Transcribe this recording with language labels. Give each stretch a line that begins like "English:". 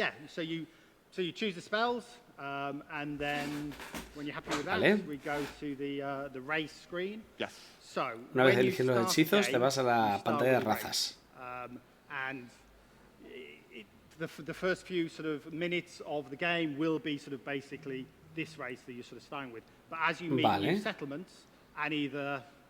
English: So you choose the spells, and then when you're happy with that, we go to the race screen. Yes. So
Spanish: una vez eliges los hechizos, te vas a la pantalla de razas.
English: And the first few sort of minutes of the game will be sort of basically this race that you're sort of starting with. But as you meet new settlements and either